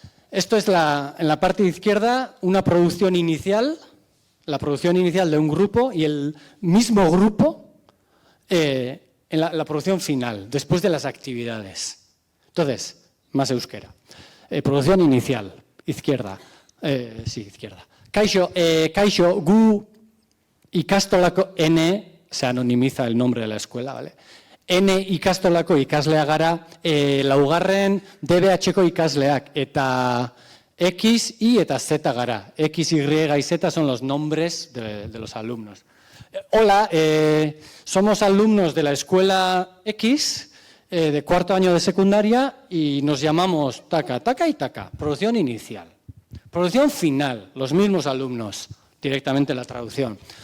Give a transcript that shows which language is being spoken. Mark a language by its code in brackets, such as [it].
[es] Esto es en la parte izquierda una producción inicial, la producción inicial de un grupo y el mismo grupo en la producción final, después de las actividades. Entonces, más euskera. Producción inicial, izquierda. Sí, izquierda. [eu] Kaixo, gu ikastolako N, [es] se anonimiza el nombre de la escuela, ¿vale? [eu] N ikastolako ikaslea gara, laugarren DBH-ko ikasleak, eta X, Y eta Z gara. [es] X, Y y Z son los nombres de los alumnos. Hola, somos alumnos de la escuela X, de cuarto año de secundaria, y nos llamamos taca, taca y taca. Producción inicial. Producción final, los mismos alumnos, directamente la traducción.